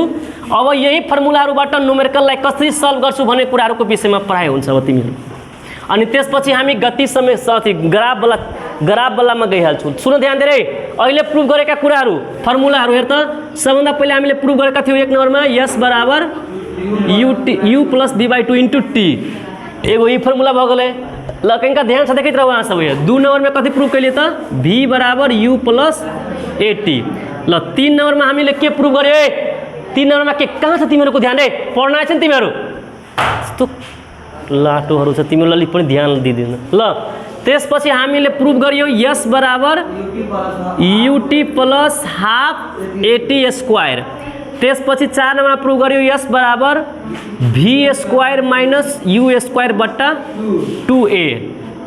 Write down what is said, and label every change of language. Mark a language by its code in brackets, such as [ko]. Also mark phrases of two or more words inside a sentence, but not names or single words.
[ne] अब यही फर्मुलाहरूबाट न्युमेरिकललाई कसरी सल्भ गर्छु भन्ने कुराहरूको विषयमा पढाइ हुन्छ अब तिमीहरू। अनि त्यसपछि हामी गति समय साथी ग्राफ वालामा गइहाल्छौँ। सुन ध्यान दिएर अहिले प्रूफ गरेका कुराहरू फर्मुलाहरू हेर त। सबभन्दा पहिले हामीले प्रूफ गरेका थियौँ एक नम्बरमा s बराबर u प्लस v बाई 2 इंटू टी [mai] एगो ई फर्मुला भ गेलै ल। कनिका ध्यान से देखैत रहू अहाँ सब। 2 नंबर में कथी प्रूफ कैलिए त v बराबर u प्लस at ल। [ne] 3 नंबर में हामीले के प्रूफ गर्यो 3 नंबर में के कहाँ छ तिमीहरूको ध्यान दे पढ्न आएछ नि तिमीहरू यस्तो लाटोहरू छ तिमीहरूलाई पनि ध्यान दिदिन ल। त्यसपछि हामीले प्रूफ गर्यो s बराबर ut प्लस हाफ at स्क्वायर। त्यसपछि 4 नंबरमा प्रूफ गर्यो s बराबर v स्क्वायर माइनस u स्क्वायर बट्टा 2a।